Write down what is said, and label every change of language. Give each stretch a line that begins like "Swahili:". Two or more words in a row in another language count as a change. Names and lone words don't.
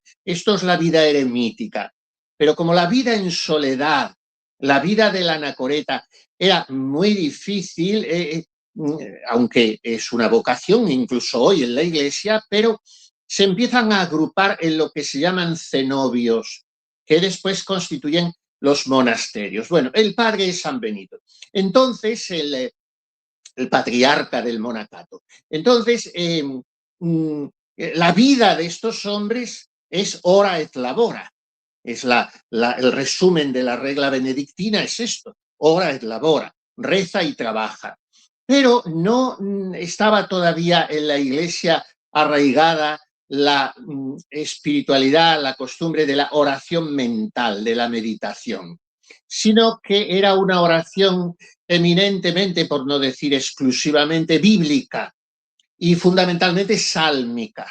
Spanish: Esto es la vida eremítica. Pero como la vida en soledad, la vida del anacoreta, era muy difícil, aunque es una vocación incluso hoy en la Iglesia, pero se empiezan a agrupar en lo que se llaman cenobios, que después constituyen los monasterios. Bueno, el padre es San Benito. Entonces, el patriarca del monacato. Entonces, la vida de estos hombres es
Latin: ora et labora.
Spanish: Es el resumen de la regla benedictina, es esto:
Latin: ora et labora,
Spanish: reza y trabaja. Pero no estaba todavía en la Iglesia arraigada la espiritualidad, la costumbre de la oración mental, de la meditación, sino que era una oración eminentemente, por no decir exclusivamente, bíblica y fundamentalmente sálmica.